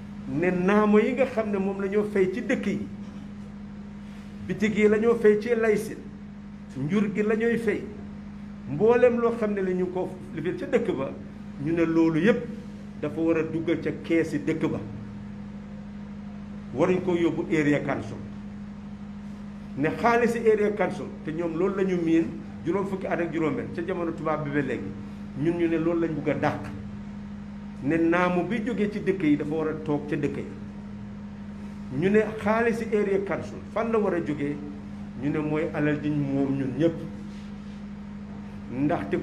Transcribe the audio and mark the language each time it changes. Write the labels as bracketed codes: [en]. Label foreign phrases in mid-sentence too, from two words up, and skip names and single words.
[wo] ne naamo yi nga xam ne moom la ñoo fay ci dëkk yi bitig yi la ñoo fay ci laysin njur gi la ñooy fay mboolem loo xam ne la ñu ko lifil ca dëkk ba ñu ne loolu yépp dafa war a duggal ca keesi dëkk ba waruñ ko yóbbu [en] area council [wo] ne xaalisi [en] area council [wo] te ñoom loolu la ñu miin juróom fukki at ak juróom-benn ca jamono tubaab bi ba léegi ñun ñu ne loolu lañ bugg a dàq ne naamu bi jógee ci dëkk yi dafa war a toog ca dëkk yi ñu ne xaalisi [en] area council [wo] fan la war a jógee ñu ne mooy alal jiñ moom ñun ñëpp ndaxte